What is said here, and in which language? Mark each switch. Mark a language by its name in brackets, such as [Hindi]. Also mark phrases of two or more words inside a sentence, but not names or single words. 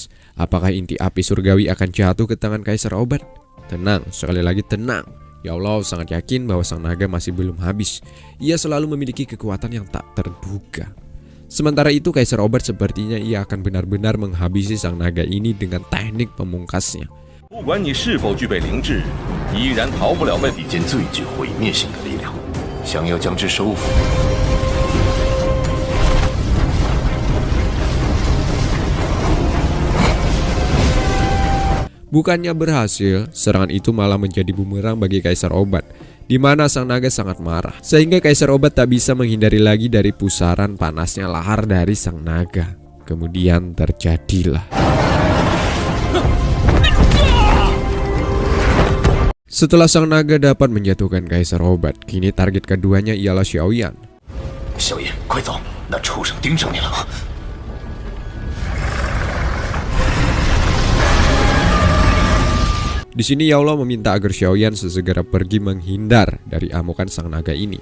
[Indonesian] Apakah inti api surgawi akan jatuh ke tangan Kaisar Obat? Tenang, sekali lagi tenang. Yao Lao sangat yakin bahwa sang naga masih belum habis. Ia selalu memiliki kekuatan yang tak terduga. Sementara itu Kaisar Obat sepertinya ia akan benar-benar menghabisi sang naga ini dengan teknik pemungkasnya. [Chinese] 不管你是否具备灵智，依然逃不了被一件最具毁灭性的力量，想要将之收服。 [Indonesian] Bukannya berhasil, serangan itu malah menjadi bumerang bagi Kaisar Obat, di mana sang naga sangat marah, sehingga Kaisar Obat tak bisa menghindari lagi dari pusaran panasnya lahar dari sang naga. Kemudian terjadilah. Setelah sang naga dapat menjatuhkan Kaisar Obat, kini target keduanya ialah Xiaoyan. [Chinese] 小叶，快走，那畜生盯上你了。 [Indonesian] Di sini Yao Lao meminta agar Xiaoyan sesegera pergi menghindar dari amukan sang naga ini.